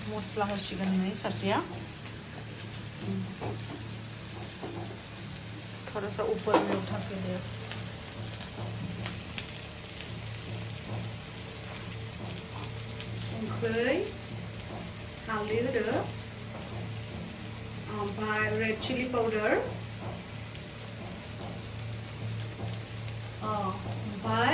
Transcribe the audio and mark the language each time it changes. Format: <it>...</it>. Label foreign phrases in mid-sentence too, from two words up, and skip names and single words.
<brx>मस्ला होसिगोन नै सासेया</brx> <hi>थोड़ा सा ऊपर में उठा के दे</hi> <brx>संख्रै हालदै होदो ओमफ्राय</brx> <en>red chili powder</en> <brx>ओमफ्राय</brx>